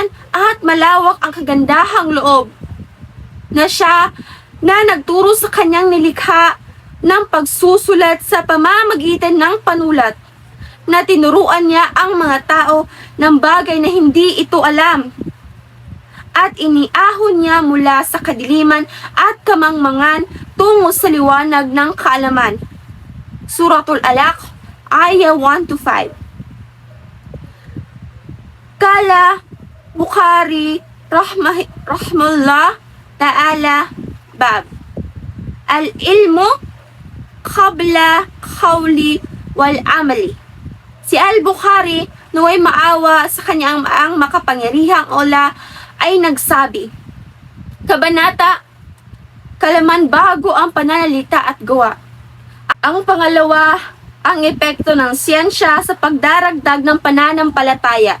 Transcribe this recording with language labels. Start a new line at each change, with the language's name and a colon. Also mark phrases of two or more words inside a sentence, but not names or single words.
Filipino: at malawak ang kagandahang loob, na siya na nagturo sa kanyang nilikha ng pagsusulat sa pamamagitan ng panulat, na tinuruan niya ang mga tao ng bagay na hindi ito alam, at iniahon niya mula sa kadiliman at kamangmangan tungo sa liwanag ng kaalaman. Suratul Alaq, Aya 1-5.
Arabic: قال البخاري رحمه الله تعالى باب العلم قبل القول والعمل.
Filipino: Si Al-Bukhari, naway maawa sa kanyang ang makapangyarihang Allah ay nagsabi, Kabanata, kalaman bago ang pananalita at gawa. Ang pangalawa, ang epekto ng siyensya sa pagdaragdag ng pananampalataya.